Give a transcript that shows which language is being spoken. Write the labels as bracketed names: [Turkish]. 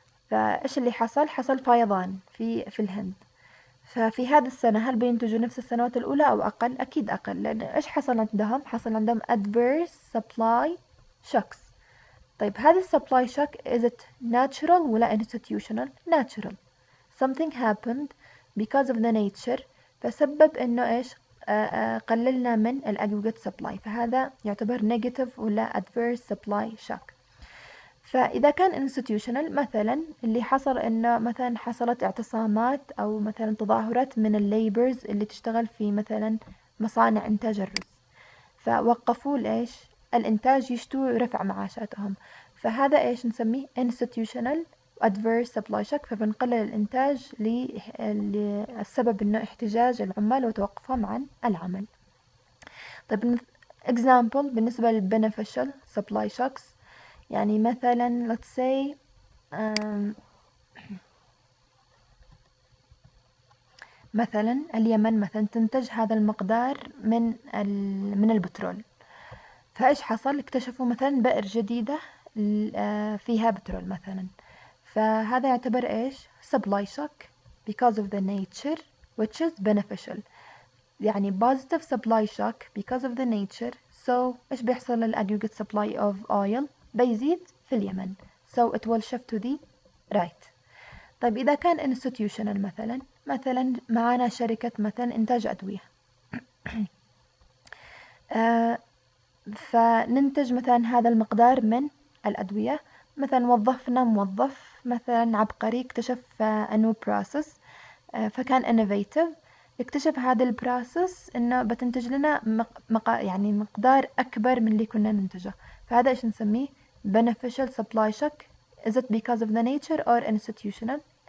[Arabic] فإيش اللي حصل فيضان في الهند. ففي هذه السنة هل بينتجوا نفس السنوات الأولى أو أقل؟ أكيد أقل لأن إيش حصل عندهم؟ حصل عندهم [English] adverse supply shocks. [Arabic] طيب هذا [English] supply shock is it natural ولا institutional؟ natural. Something happened because of the nature [Arabic] فسبب إنه إيش قللنا من [English] aggregate supply [Arabic] فهذا يعتبر [English] negative ولا adverse supply shock. [Arabic] فإذا كان institutional مثلا اللي حصل إنه مثلا حصلت اعتصامات أو مثلا تظاهرات من الليبرز اللي تشتغل في مثلا مصانع إنتاج الرز فوقفوا الإيش الإنتاج يشتوا رفع معاشاتهم فهذا إيش نسميه [English] institutional adverse supply shock [Arabic] فبنقلل الإنتاج للسبب إنه احتجاج العمال وتوقفهم عن العمل. طيب example بالنسبة للbeneficial supply shocks يعني مثلا [English] let's say [Arabic] مثلا اليمن مثلا تنتج هذا المقدار من البترول فإيش حصل اكتشفوا مثلا بئر جديدة فيها بترول مثلا فهذا يعتبر إيش [English] supply shock because of the nature which is beneficial. [Arabic] يعني [English] positive supply shock because of the nature. [Arabic] So إيش بيحصل للaggregate [English] supply of oil؟ [Arabic] بيزيد في اليمن. [English] So it will shift to the right. [Arabic] طيب إذا كان institutional مثلا معانا شركة مثلا إنتاج أدوية فننتج مثلا هذا المقدار من الأدوية. مثلا وظفنا موظف مثلا عبقري اكتشف [English] a new process [Arabic] فكان innovative، اكتشف هذا البروسيس انه بتنتج لنا يعني مقدار اكبر من اللي كنا ننتجه، فهذا ايش نسميه [English] beneficial supply shock. is it because of the nature or institutional.